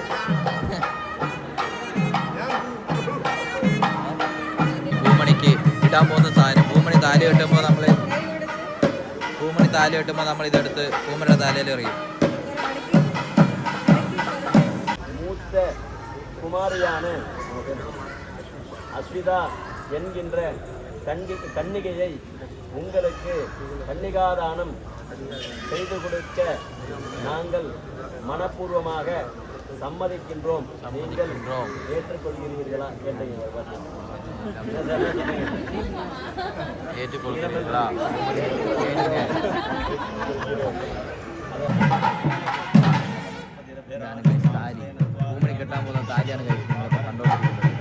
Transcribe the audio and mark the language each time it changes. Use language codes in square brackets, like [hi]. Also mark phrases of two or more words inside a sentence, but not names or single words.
[ml] പൂമണിക്ക് ഇടാൻ പോകുന്ന സാധനം. പൂമണി താലി കെട്ടുമ്പോൾ നമ്മൾ ഇതെടുത്ത് പൂമണിയുടെ താലയിൽ എറിയും. മൂത്ത കുമാരിയാണ്. [ta] அஸ்விதா என்கின்ற கன்னிகையை உங்களுக்கு கன்னிகாதானம் செய்து கொடுக்க நாங்கள் மனப்பூர்வமாக சம்மதிக்கின்றோம். நீங்கள் ஏற்றுக்கொள்கிறீர்களா கேட்டீங்க. ஏற்றுக்கொள்கிறீர்களா? [ml] താലി പൂമണി കെട്ടാൻ പോകുന്ന താലിയാണ് കഴിക്കുന്നത് കണ്ടോണ്ടിരിക്കുന്നത്.